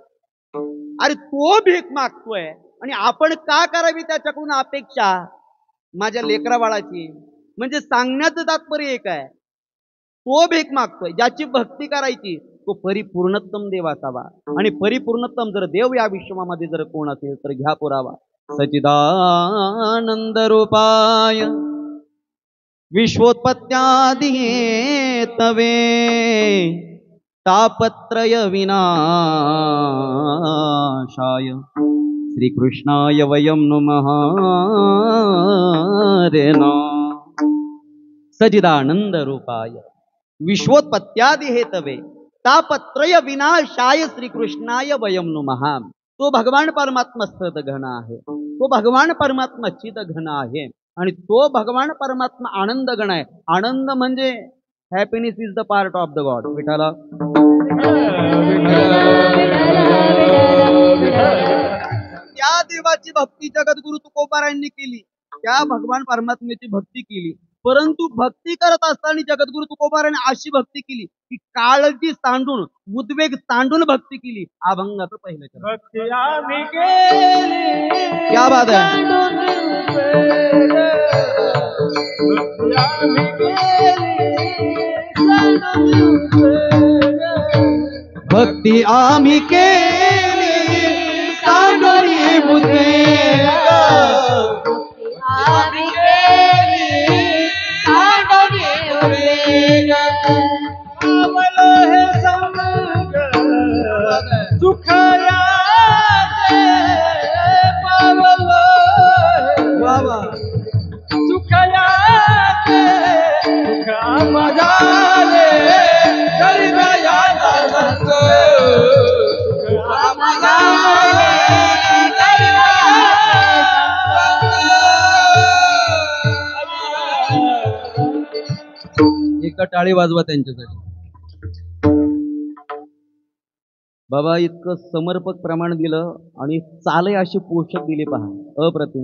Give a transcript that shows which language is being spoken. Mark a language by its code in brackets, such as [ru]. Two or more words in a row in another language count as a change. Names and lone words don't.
[mr] अरे तो भीक मागतोय आणि आपण का करावी त्याच्याकडून अपेक्षा माझ्या लेकरा बाळाची? म्हणजे सांगण्याचं तात्पर्य एक आहे, तो भीक मागतोय. ज्याची भक्ती करायची तो परिपूर्णतम देव असावा. आणि परिपूर्णतम जर देव या विश्वामध्ये जर कोण असेल तर घ्या पुरावा. [sa] सच्चिदानंद रूपाय विश्वोत्पत्त्यादि तवे तापत्रय विनाशाय श्रीकृष्णाय वयं नुमः सजिदानंद रूपाय विश्वोत्पत्त्यादि हेतवे तापत्रय विनाशाय श्रीकृष्णाय वयं नुमः. [mr] तो भगवान परमात्मा सत घन आहे, तो भगवान परमात्मा चित घन आहे आणि तो भगवान परमात्मा आनंद गण आहे. आनंद म्हणजे [en] happiness is the part of the god. [mr] विठाला त्या देवाची भक्ती जगद्गुरु तुकोबारायांनी केली, त्या भगवान परमात्म्याची भक्ती केली. परंतु भक्ती करत असताना जगद्गुरु तुकोबारायांनी अशी भक्ती केली की काळजी सांडून, उद्वेग सांडून भक्ती केली. अभंगाचं पहिलं चरण. भक्ती आम्ही केली, [hi] क्या बात [mr] आहे. भक्ती आम्ही केली, भक्ती आम्ही केली सांडून उद्वेग, आम्ही केली सांडून उद्वेग. आम्हाला हे संग सुखयाचे पावलो, बाबा सुखयाचे सुख आम्हाले गरीबायाचा संग, सुख आम्हाले एका टाळी वाजवा त्यांच्यासाठी. बाबा इतकं समर्पक प्रमाण दिलं आणि चाले अशी पोषक दिली पहा, अप्रतिम.